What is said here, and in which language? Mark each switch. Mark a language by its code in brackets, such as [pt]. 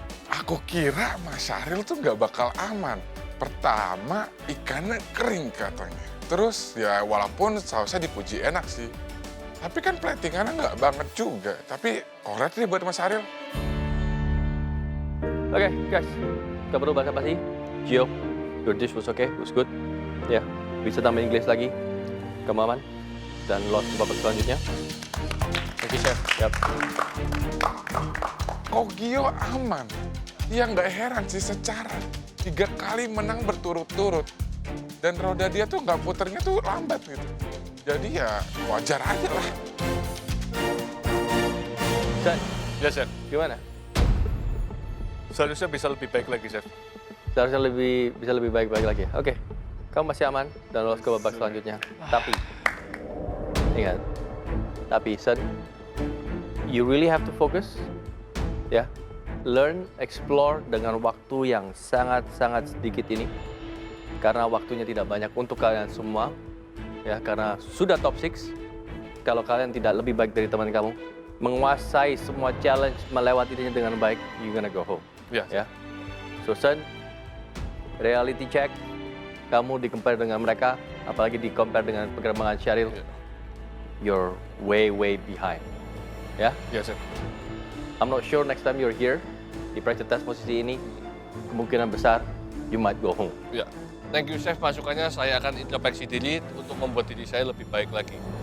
[id] Aku kira Mas Syahril tuh nggak bakal aman. Pertama, ikannya kering katanya. Terus ya walaupun sausnya dipuji enak sih. Tapi kan platingannya nggak banget juga. Tapi congrats nih buat Mas Syahril. Oke, guys. Gak perlu basa-basi. [en] Gio, your dish was okay, was good. [id] Ya, bisa tambah Inggris lagi. Kamu aman. Dan lolos ke babak selanjutnya. [en] Thank you, Chef. [id] Yap. Kok Gio aman? Ya nggak heran sih secara 3 kali menang berturut-turut. Dan roda dia tuh nggak puternya tuh lambat gitu. Jadi ya wajar aja lah. [en] Chef, [id] Ya, Chef. gimana? Seharusnya bisa lebih baik lagi, Chef. Seharusnya bisa lebih baik-baik lagi. Oke, kamu masih aman dan lolos ke babak selanjutnya. Tapi, ingat, Son, [en] you really have to focus, [id] ya. [en] Learn, explore [id] dengan waktu yang sangat-sangat sedikit ini. Karena waktunya tidak banyak untuk kalian semua, ya. Karena sudah top 6, kalau kalian tidak lebih baik dari teman kamu, menguasai semua challenge, melewatinya dengan baik, [en] you're gonna go home. [id] Ya. Ya. [en] So, Son, reality check, [id] kamu di-compare dengan mereka, apalagi di-compare dengan perkembangan Syahril, [en] you're way behind. [id] Ya? Ya, Chef. [en] I'm not sure next time you're here, [id] di pressure test posisi ini, kemungkinan besar, [en] you might go home. [id] Ya. [en] Thank you chef, [id] masukannya saya akan introspeksi diri untuk membuat diri saya lebih baik lagi.